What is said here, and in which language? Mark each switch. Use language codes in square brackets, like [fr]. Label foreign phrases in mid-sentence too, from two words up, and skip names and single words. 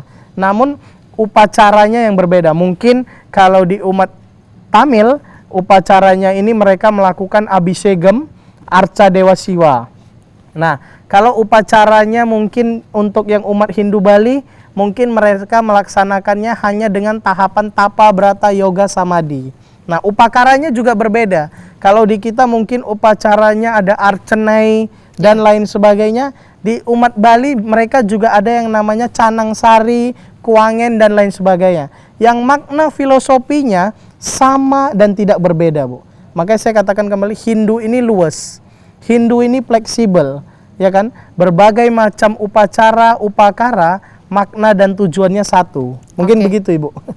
[id] Namun upacaranya yang berbeda. Mungkin kalau di umat Tamil, upacaranya ini mereka melakukan abhisegam, arca Dewa Siwa. Nah, kalau upacaranya mungkin untuk yang umat Hindu Bali, mungkin mereka melaksanakannya hanya dengan tahapan tapa, brata, yoga, samadhi. Nah, upakaranya juga berbeda. Kalau di kita mungkin upacaranya ada arcenai dan lain sebagainya. Di umat Bali mereka juga ada yang namanya canang sari, kuangen dan lain sebagainya. Yang makna filosofinya sama dan tidak berbeda, Bu. Makanya saya katakan kembali, Hindu ini luas. Hindu ini fleksibel, ya kan? Berbagai macam upacara, upakara, makna dan tujuannya satu. Mungkin begitu, Ibu.